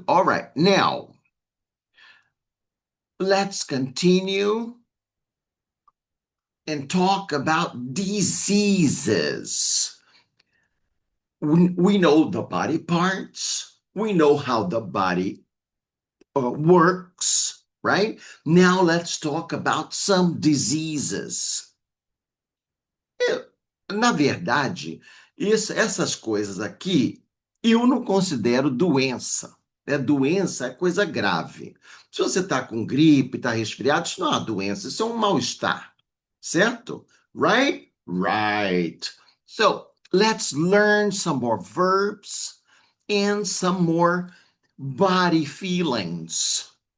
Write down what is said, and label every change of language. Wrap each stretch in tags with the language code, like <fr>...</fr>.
<en>All right, now let's continue and talk about diseases. We know the body parts, we know how the body works, right? Now let's talk about some diseases.</en> <pt>Na verdade, essas coisas aqui eu não considero doença. Doença é coisa grave. Se você está com gripe, está resfriado, isso não é uma doença, isso é um mal-estar.</pt> <en>Certo? Right? Right. So, let's learn some more verbs and some more body feelings.</en>